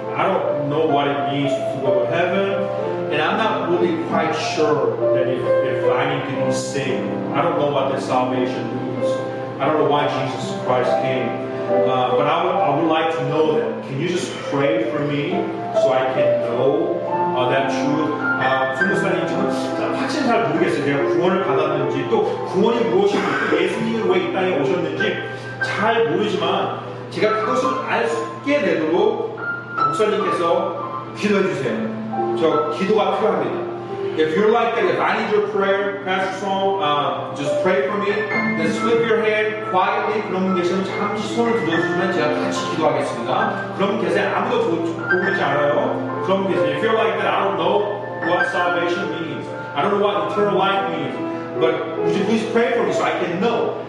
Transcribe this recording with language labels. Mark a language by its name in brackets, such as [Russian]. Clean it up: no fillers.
[English] I don't know what it means to go to heaven, and I'm not really quite sure that if I need to be saved. I don't know what that salvation means. I don't know why Jesus Christ came. But I would like to know that. Can you just pray for me so I can know that truth? [Korean] 성목사님, 저는 확실히 잘 모르겠어요. 제가 구원을 받았는지 또 구원이 무엇인지 또 예수님은 왜 이 땅에 오셨는지 잘 모르지만 제가 그것을 알게 되도록 목사님께서 기도해 주세요. 저 기도가 필요합니다. [English] If you're like that, if I need your prayer, Pastor Saul, just pray for me. Then slip your hand quietly. [Korean] 그런 분 계시면 잠시 손을 들어주시면 제가 같이 기도하겠습니다. 그런 분 계세요. 아무도 보고 있지 않아요. 그런 분 계세요. [English] If you're like that, I don't know what salvation means. I don't know what eternal life means. But would you please pray for me so I can know?